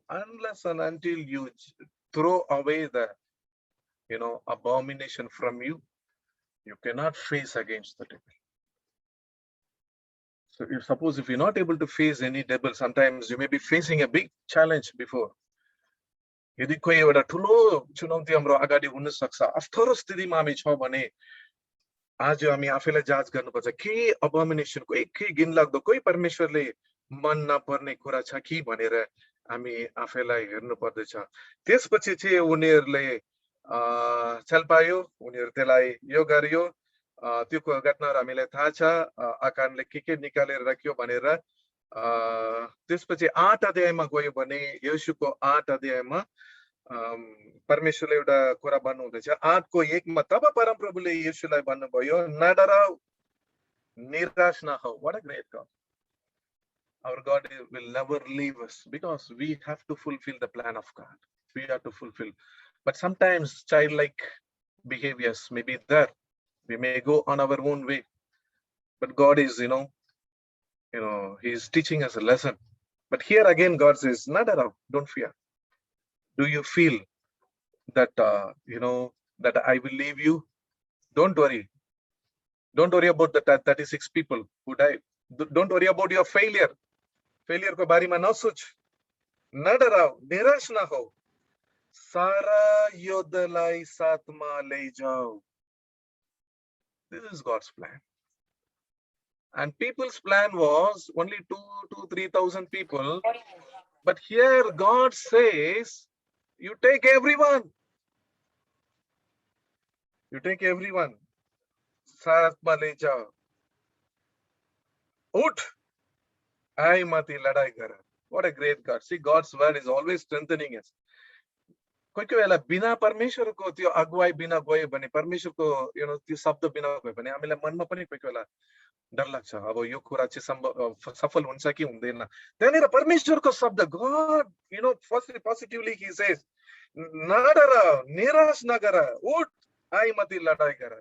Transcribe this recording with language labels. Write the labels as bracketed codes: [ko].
[en] Unless and until you throw away the abomination from you, you cannot face against the devil. So if you're not able to face any devil, sometimes you may be facing a big challenge before. [ne] यदि कोही एउटा ठुलो चुनौती हाम्रो अगाडि हुन सक्छ, अप्ठ्यारो स्थितिमा हामी छौं भने आज हामी आफैलाई जाँच गर्नुपर्छ, के अबोमिनेसनको एकै घिनलाग्दो कोही परमेश्वरले मन नपर्ने कुरा छ कि भनेर हामी आफैलाई हेर्नु पर्दछ। त्यसपछि चाहिँ उनीहरुले चल पायो, उनीहरु त्यसलाई यो गर्यो। त्यो घटनाहरु हामीलाई थाहा छ, आकानले के निकालेर राख्यो भनेर। त्यसपछि 8 अध्यायमा गयो भने योशुको 8 अध्यायमा परमेश्वरले एउटा कुरा भन्नुहुँदैछ। 8 को 1 मा तब परमप्रभुले योशुलाई भन्नुभयो, नडराऊ, निराश नहौ। [en] What a great God. Our God will never leave us, because we have to fulfill the plan of God. We have to fulfill. But sometimes childlike behaviors may be there. We may go on our own way. But God is, He is teaching us a lesson. But here again, God says, nada, don't fear. Do you feel that, that I will leave you? Don't worry. Don't worry about the 36 people who died. Don't worry about your failure. [ne] Failure ko बारेमा नसोच, नडराऊ, निराश नहो, सारा योद्धलाई साथमा लैजाऊ. [en] This is God's plan. And people's plan was only 2,000-3,000 people. But here God says, you take everyone. You take everyone. [ne] साथमा लैजाऊ. उठ, आइ माथि लडाई गर. [en] What a great God. See, God's word is always strengthening us. [ne] कोही कोही बेला बिना परमेश्वरको त्यो अगुवाई बिना गयो भने, परमेश्वरको त्यो शब्द बिना गयो भने हामीलाई मनमा पनि कोही कोही बेला डर लाग्छ, अब यो कुरा चाहिँ सफल हुन्छ कि हुँदैन। त्यहाँनिर परमेश्वरको शब्द, [en] God, firstly positively he says, [ne] नडरा, निराश नगर, उठ, आइ माथि लडाई गर.